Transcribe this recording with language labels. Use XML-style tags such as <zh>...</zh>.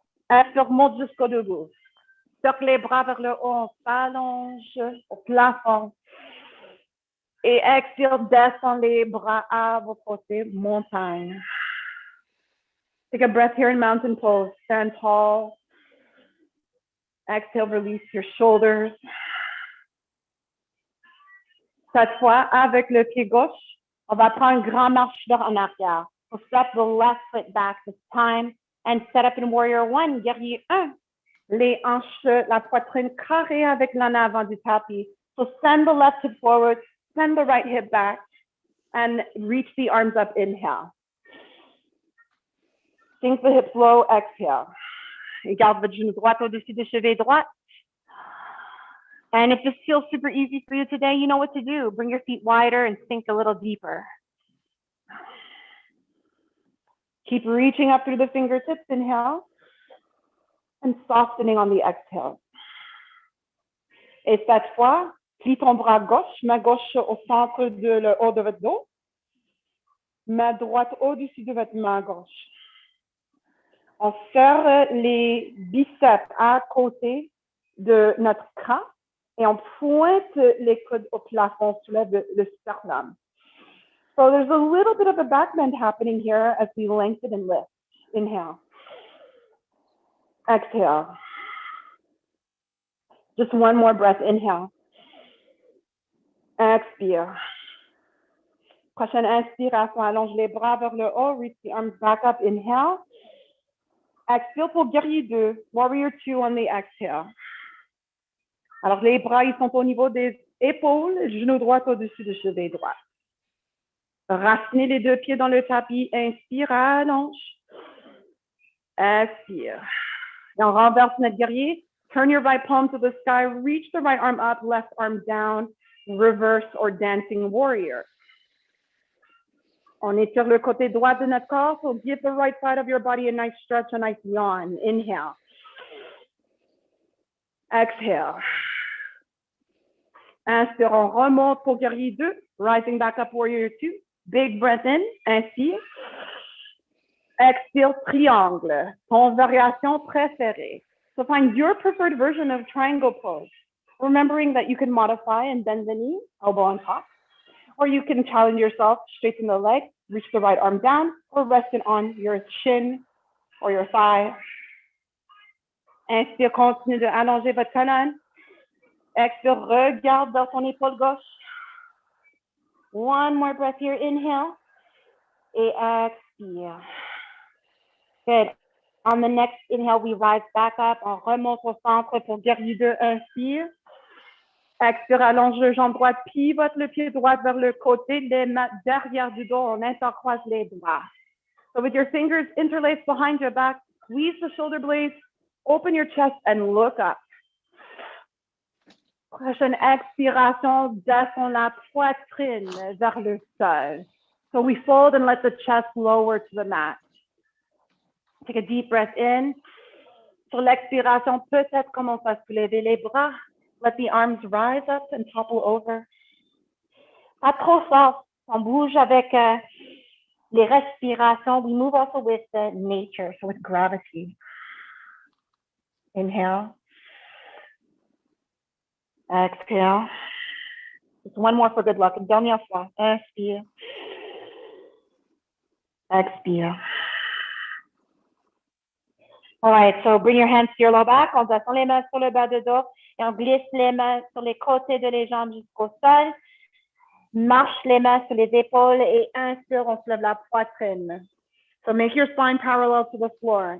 <fr>Expire, monte jusqu'au debout. Circle les bras vers le haut, on s'allonge au plafond. Et expire, descend les bras à vos côtés, montagne.</fr> <en>Take a breath here in mountain pose. Stand tall. Exhale, release your shoulders.</en> <fr>Cette fois, avec le pied gauche, on va prendre une grande marche en arrière.</fr> <en>So step the left foot back this time and set up in warrior one, guerrier 1.</en> <fr>Les hanches, la poitrine carrée avec l'en avant du tapis.</fr> <en>So send the left hip forward, send the right hip back, and reach the arms up, inhale. Sink the hips low, exhale.</en> <fr>Et garde votre genou droit au-dessus du cheville droit.</fr> <en>And if this feels super easy for you today, you know what to do. Bring your feet wider and sink a little deeper. Keep reaching up through the fingertips, inhale, and softening on the exhale.</en> <fr>Et cette fois, plie ton bras gauche, main gauche au centre de le haut de votre dos, main droite au-dessus de votre main gauche. On serre les biceps à côté de notre crâne et on pointe les coudes au plafond, soulève le sternum.</fr> <en>So there's a little bit of a back bend happening here as we lengthen and lift. Inhale. Exhale. Just one more breath. Inhale. Expire.</en> <fr>Prochaine inspiration, allonge les bras vers le haut,</fr> <en>reach the arms back up. Inhale.</en> <fr>Expire pour guerrier 2,</fr> <en>warrior 2 on the exhale.</en> <fr>Alors, les bras, ils sont au niveau des épaules, genou droit au-dessus du cheville droit. Racinez les deux pieds dans le tapis. Inspire, allonge. Expire. Et on renverse notre guerrier.</fr> <en>Turn your right palm to the sky. Reach the right arm up, left arm down. Reverse or dancing warrior.</en> <fr>On étire le côté droit de notre corps.</fr> <en>So give the right side of your body a nice stretch, a nice yawn. Inhale. Exhale.</en> <fr>Inspire, on remonte pour guerrier 2.</fr> <en>Rising back up, warrior 2. Big breath in. Inspire.</en> <fr>Expire, triangle. Ton variation préférée.</fr> <en>So find your preferred version of triangle pose. Remembering that you can modify and bend the knee, elbow on top. Or you can challenge yourself, straighten the leg, reach the right arm down, or rest it on your shin or your thigh.</en> <fr>Inspire, continue de allonger votre colonne. Expire, regarde vers ton épaule gauche.</fr> <en>One more breath here, inhale.</en> <fr>Et expire.</fr> <en>Good. On the next inhale, we rise back up.</en> <fr>On remonte au centre pour guerrier 2, inspire. Expire, allonge le jambe droite, pivote le pied droit vers le côté, les mains derrière du dos, on intercroise les bras.</fr> <en>So with your fingers interlaced behind your back, squeeze the shoulder blades, open your chest and look up.</en> <fr>Prochaine expiration, descend la poitrine vers le sol.</fr> <en>So we fold and let the chest lower to the mat. Take a deep breath in.</en> <fr>Sur l'expiration, peut-être commence à soulever les bras.</fr> <en>Let the arms rise up and topple over.</en> <fr>Pas trop fort. On bouge avec les respirations.</fr> <en>We move also with nature, so with gravity. Inhale. Exhale. Just one more for good luck.</en> <fr>Une dernière fois. Inspire. Expire.</fr> <en>All right, so bring your hands to your low back.</en> <fr>On descend les mains sur le bas de dos et on glisse les mains sur les côtés de les jambes jusqu'au sol. Marche les mains sur les épaules et inspire, on se lève la poitrine.</fr> <en>So make your spine parallel to the floor.</en>